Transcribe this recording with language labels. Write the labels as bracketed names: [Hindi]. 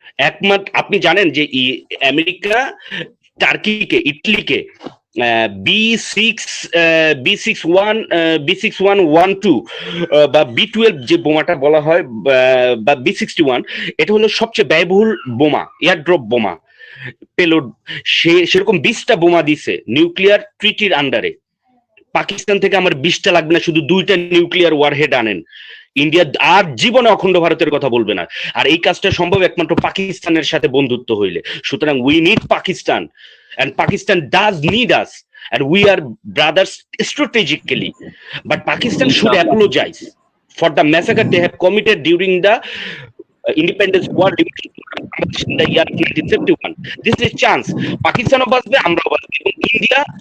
[Bangla] একমাত্র আপনি জানেন যে আমেরিকা টার্কিকে, ইটলিকে B6112 বা B12 যে বোমাটা বলা হয়, বা B61, এটা হলো সবচেয়ে ব্যয়বহুল বোমা, এয়ারড্রপ বোমা পেলোড। সেরকম 20টা বোমা দিছে নিউক্লিয়ার ট্রিটির আন্ডারে। পাকিস্তান থেকে আমার 20টা লাগবে না, শুধু 2টা নিউক্লিয়ার ওয়ারহেড আনেন। ইন্ডিয়া আর জীবনে অখণ্ড ভারতের কথা বলবে না। আর এই কাজটা সম্ভব একমাত্র পাকিস্তানের সাথে বন্ধুত্ব হইলে। সুতরাং [English] We need Pakistan, and Pakistan does need us, and we are brothers strategically, but Pakistan should apologize for the massacre they have committed during the independence war in the year 1971. This is a chance. [Bangla] Pakistan বাঁচবে, আমরাও বাঁচবো, এবং India.